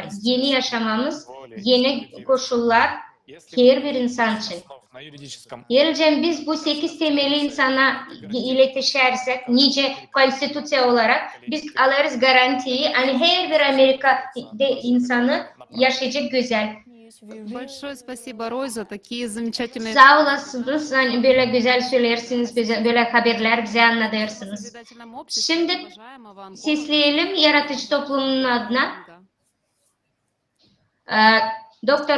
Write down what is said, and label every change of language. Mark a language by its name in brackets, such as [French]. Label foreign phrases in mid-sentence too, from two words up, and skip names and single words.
[Gagauz] Yeni yaşamamız, yeni koşullar her bir insan için. Ayrıca biz bu 8 temeli insana iletişersek, nice konstitüsyon olarak biz alırız garantiyi, hani her bir Amerika insanı yaşayacak güzel. [Russian] Большое спасибо, Рой, за такие замечательные... [Gagauz] Sağ olasınız, hani böyle güzel söylersiniz, böyle haberler bize anlatırsınız. Şimdi sesleyelim yaratıcı toplumun adına. Dr.